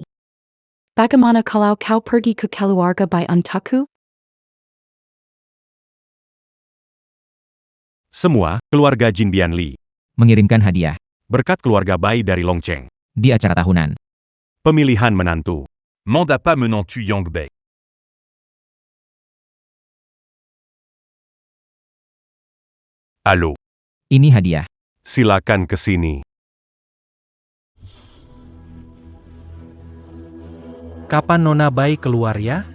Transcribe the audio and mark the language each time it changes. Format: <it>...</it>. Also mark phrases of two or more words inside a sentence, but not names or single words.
<id>Bagaimana kalau kau pergi ke keluarga Bai untukku? Semua, keluarga Jin Bianli. Mengirimkan hadiah. Berkat keluarga Bai dari Longcheng. Di acara tahunan. Pemilihan menantu. Mandat pas menant tu Yang Bei. Halo. Ini hadiah. Silakan ke sini. Kapan Nona Bai keluar ya?</id>